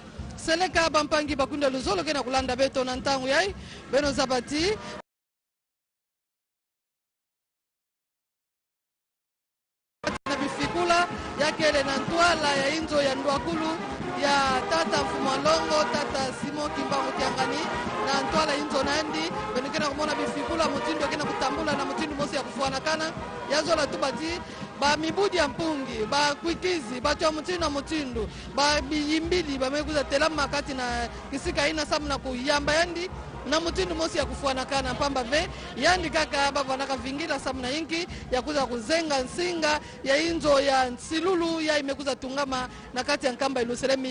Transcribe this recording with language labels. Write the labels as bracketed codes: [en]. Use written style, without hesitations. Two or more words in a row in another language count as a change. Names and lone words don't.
[kg] Seleka bampangi bakunda luzolo kena kulanda beto na ntangu yai beno zabati na bifikula yakele na ntwala ya inzo ya ndwakulu ya tata Mfumalongo tata Simo Kimbangu Tiangani na ntwala inzo nandi beno kena kumona bifikula mutindo kena kutambula na mutindo mosi ya kufuanakana yazo la tubati ba mibudi ya mpungi ba kwikizi ba tua mutindo ba biyimbili ba mekuza telama kati na kisika ina samu na kuyamba yandi na mutindo mosi ya kufuanakana pamba ve yandi kaka baba naka vingira samu na inki ya kuza kuzenga nsinga ya inzo ya nsilulu ya imekuza tungama na kati ya Nkamba Iluselemi